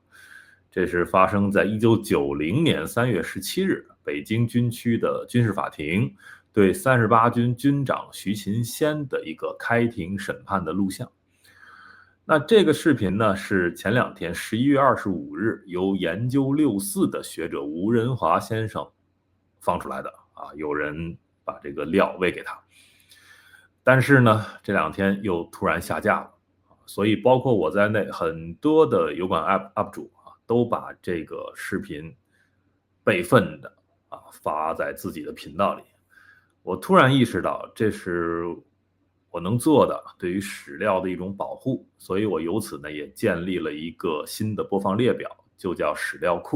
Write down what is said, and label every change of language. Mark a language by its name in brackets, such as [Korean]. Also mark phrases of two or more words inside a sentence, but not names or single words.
[Chinese] 這是發生在1990年3月17日，北京軍區的軍事法庭對38軍軍長徐勤先的一個開庭審判的錄像。那這個視頻呢，是前2天11月25日由研究6·4的學者吳仁華先生放出來的啊，有人把這個料餵給他，但是呢，這2天又突然下架了，所以包括我在內，很多的油管 UP 主都把這個視頻備份的發在自己的頻道裡。我突然意識到，這是我能做的對於史料的一種保護，所以我由此呢也建立了一個新的播放列表，就叫史料庫。